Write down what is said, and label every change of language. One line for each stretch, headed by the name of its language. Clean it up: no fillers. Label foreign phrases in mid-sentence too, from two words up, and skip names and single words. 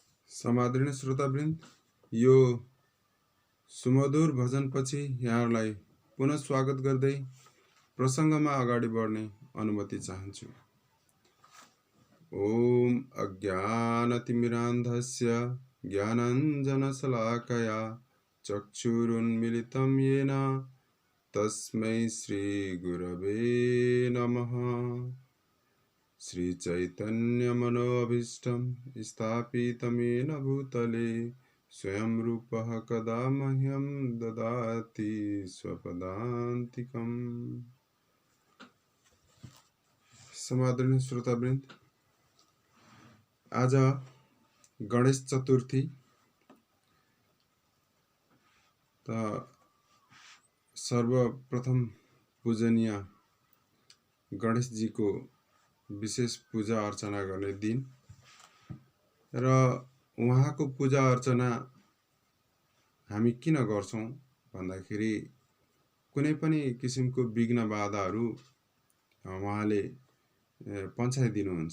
Nepali: समादरणीय श्रोतावृन्द, यो सुमधुर भजनपछि यहाँहरूलाई पुनः स्वागत गर्दै प्रसङ्गमा अगाडि बढ्ने अनुमति चाहन्छु।
Sanskrit: ओम अज्ञानतिमिरान्धस्य ज्ञानाञ्जनशलाकया चक्षुरुन्मिलितं येन तस्मै श्रीगुरवे नमः। श्रीचैतन्यमनोभीष्टं स्थापितं येन भूतले स्वयं रूपः कदा मह्यं ददाति स्वपदान्तिकम्।
Nepali: समादरणीय श्रोतावृन्द, आज गणेश चतुर्थी त सर्वप्रथम पूजनीय गणेश जी को विशेष पूजा अर्चना गर्ने दिन र उहाँको पूजा अर्चना हामी किन गर्छौं भन्दाखेरि कुनै पनि किसिमको विघ्न बाधाहरू उहाँले पन्छाइदिनुहुन्छ।